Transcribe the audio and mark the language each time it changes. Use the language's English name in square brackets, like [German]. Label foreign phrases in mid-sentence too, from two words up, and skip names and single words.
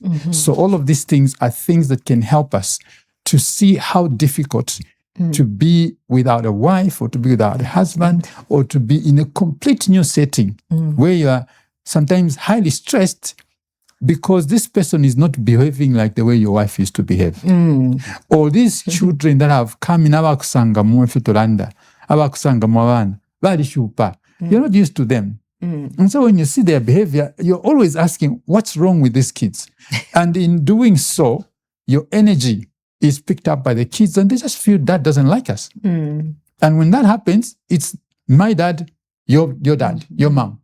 [English] So all of these things are things that can help us to see how difficult to be without a wife, or to be without a husband, or to be in a complete new setting where you are sometimes highly stressed because this person is not behaving like the way your wife used to behave. Or these children that have come in, [Bemba] abakusanga mu efitolanda, abakusanga mu abana, bali shupa. [English] You're not used to them. And so when you see their behavior, you're always asking, what's wrong with these kids? And in doing so, your energy is picked up by the kids, and they just feel dad doesn't like us. And when that happens, it's my dad, your dad, your mom.